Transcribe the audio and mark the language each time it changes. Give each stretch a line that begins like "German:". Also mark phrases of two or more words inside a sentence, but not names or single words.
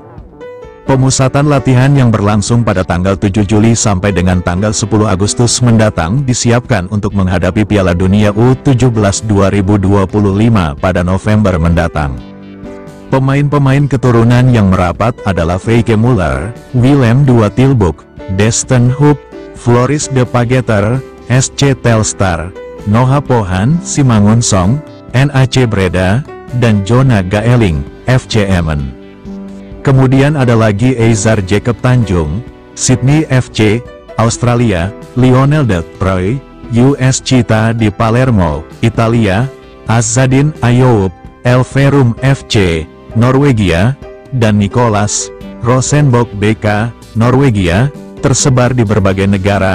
Indonesian: Pemusatan latihan yang berlangsung pada tanggal 7 Juli sampai dengan tanggal 10 Agustus mendatang disiapkan untuk menghadapi Piala Dunia U17 2025 pada November mendatang. Pemain-pemain keturunan yang merapat adalah Feike Muller, Willem II Tilburg, Destin Hoop, Floris de Pageter, SC Telstar, Noah Pohan, Simangun Song, NAC Breda, dan Jona Gaeling, FC Emmen. Kemudian ada lagi Eizar Jacob Tanjung, Sydney FC, Australia, Lionel De Proy, US Cita di Palermo, Italia, Azzadin Ayoub, Elverum FC, Norwegia, dan Nicolas Rosenborg BK, Norwegia, tersebar di berbagai negara.